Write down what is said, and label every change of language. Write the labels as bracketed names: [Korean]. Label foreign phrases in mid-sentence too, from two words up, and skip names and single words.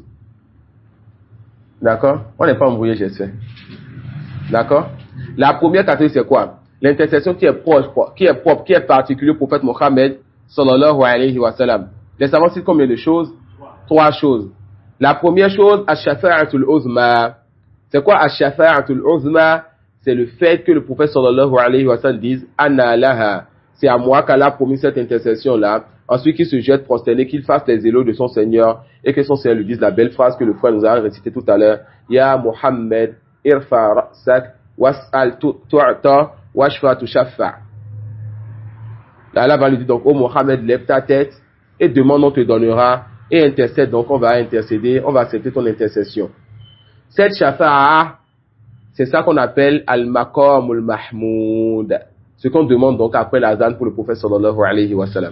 [French] D'accord? On n'est pas embrouillé, j'essaie. D'accord? La première catégorie, c'est quoi? L'intercession qui est propre, qui est particulière au prophète Mohammed [Arabic] صلى الله عليه وسلم. [French] Les savants citent combien de choses? 3 choses. La première chose, [Arabic] الشفاعة العظمى. [French] C'est quoi [Arabic] الشفاعة العظمى? [French] C'est le fait que le prophète [Arabic] صلى الله عليه وسلم [French] dise [Arabic] أنا لها. [French] C'est à moi qu'Allah a promis cette intercession-là. Ensuite, qu'il se jette prosterné, qu'il fasse les éloges de son Seigneur et que son Seigneur lui dise la belle phrase que le frère nous a récitée tout à l'heure. [Arabic] يا محمد، ارفع رأسك، واسأل تعط، واشفع تشفع. [French] Allah va lui dire donc, oh Mohammed, lève ta tête et demande, on te donnera, et intercède, donc on va intercéder, on va accepter ton intercession. Cette shafa'a, C'est ça qu'on appelle [Arabic] المقام المحمود. [French] Ce qu'on demande donc après l'azan pour le prophète [Arabic] صلى الله عليه وسلم.